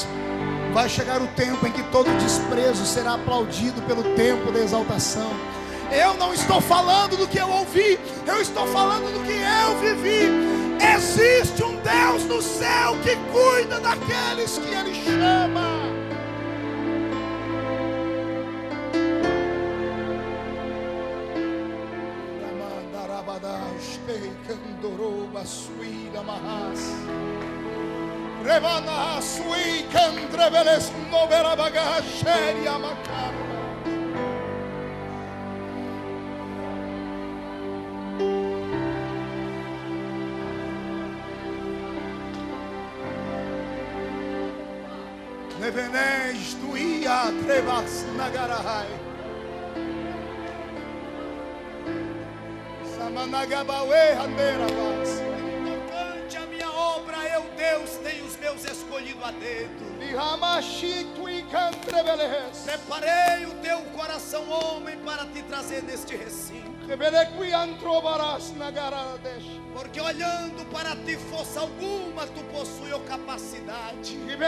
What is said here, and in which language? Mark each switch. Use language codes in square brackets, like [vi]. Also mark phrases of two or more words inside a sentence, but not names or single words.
[pt] Vai chegar o tempo em que todo desprezo será aplaudido pelo tempo da exaltação. Eu não estou falando do que eu ouvi, eu estou falando do que eu vivi. Existe um Deus no céu que cuida daqueles que Ele chama. Revana sui candreveles novera bagageria macarna. Nevenes tuia trevas nagarahai. Samanagabawe handeravas. A minha obra, eu, Deus, tenho os meus escolhido a dedo. Preparei o teu coração, homem, para te trazer neste recinto. Porque olhando para ti, força alguma tu possui a capacidade.